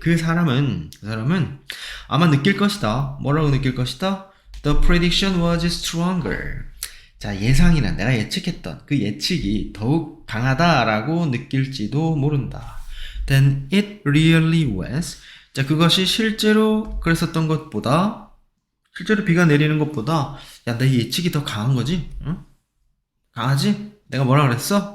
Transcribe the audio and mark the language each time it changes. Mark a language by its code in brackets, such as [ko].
[ko] 그 사람은 아마 느낄 것이다. 뭐라고 느낄 것이다? [en] The prediction was stronger. [ko] 자, 예상이란 내가 예측했던 그 예측이 더욱 강하다라고 느낄지도 모른다. [en] Then it really was. [ko] 자, 그것이 실제로 그랬었던 것보다, 실제로 비가 내리는 것보다 야, 내 예측이 더 강한 거지? 응? 강하지? 내가 뭐라 그랬어?